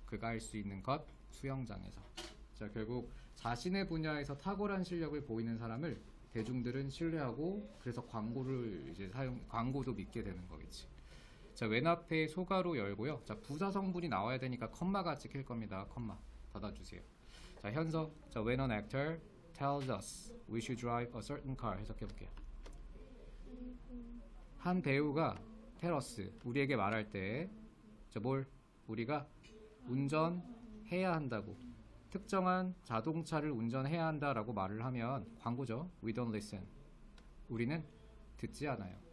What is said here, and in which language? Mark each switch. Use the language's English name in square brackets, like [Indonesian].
[Korean] 그가 할 수 있는 것 수영장에서. 자, 결국 자신의 분야에서 탁월한 실력을 보이는 사람을 대중들은 신뢰하고 그래서 광고도 믿게 되는 거겠지. 자, 왼 앞에 소가로 열고요. 자, 부사 성분이 나와야 되니까 컴마가 찍힐 겁니다. 컴마 닫아주세요. 자, 현석. 자, [English] when an actor tells us we should drive a certain car [Korean] 해석해 볼게요. 한 배우가 [English] tell us [Korean] 우리에게 말할 때 자, 뭘 우리가 운전해야 한다고 특정한 자동차를 운전해야 한다라고 말을 하면 광고죠. [English] We don't listen. [Korean] 우리는 듣지 않아요.